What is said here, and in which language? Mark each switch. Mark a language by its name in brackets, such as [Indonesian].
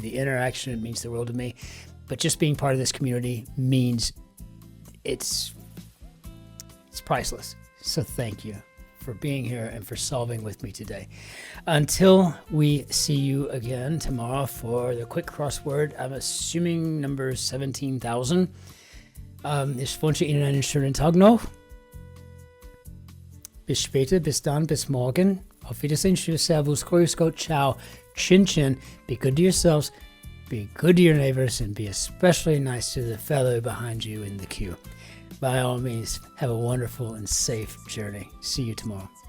[English] The interaction, it means the world to me. But just being part of this community means it's priceless. So thank you for being here and for solving with me today. Until we see you again tomorrow for the quick crossword, I'm assuming number 17,000. [German] Ich wünsche Ihnen einen schönen Tag noch. Bis später, bis dann, bis morgen. Auf Wiedersehen, tschüss, servus, grüß Gott, ciao, Cin-Cin. [English] Be good to yourselves, be good to your neighbors, and be especially nice to the fellow behind you in the queue. By all means, have a wonderful and safe journey. See you tomorrow.